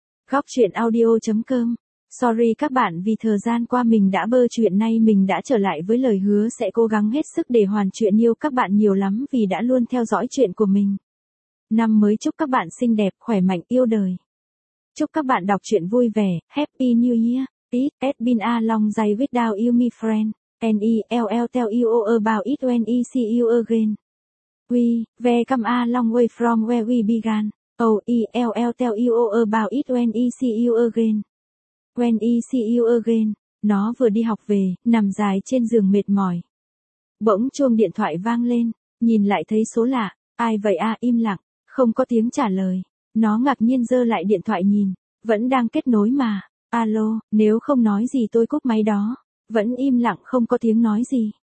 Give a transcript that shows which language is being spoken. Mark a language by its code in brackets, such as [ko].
[vi] Góc truyện audio.com. Sorry các bạn vì thời gian qua mình đã bơ chuyện nay mình đã trở lại với lời hứa sẽ cố gắng hết sức để hoàn chuyện yêu các bạn nhiều lắm vì đã luôn theo dõi chuyện của mình. Năm mới chúc các bạn xinh đẹp, khỏe mạnh, yêu đời. Chúc các bạn đọc truyện vui vẻ. [en] Happy New Year. It has been a long day without you, my friend. Nell tell you about it when I see you again. We, where come a long way from where we began. Oell tell you about it when I see you again. When I see you again. [vi] Nó vừa đi học về, nằm dài trên giường mệt mỏi. Bỗng chuông điện thoại vang lên, nhìn lại thấy số lạ. Ai vậy a? Im lặng, không có tiếng trả lời. Nó ngạc nhiên giơ lại điện thoại nhìn, vẫn đang kết nối mà. Alo, nếu không nói gì tôi cúp máy đó. Vẫn im lặng không có tiếng nói gì.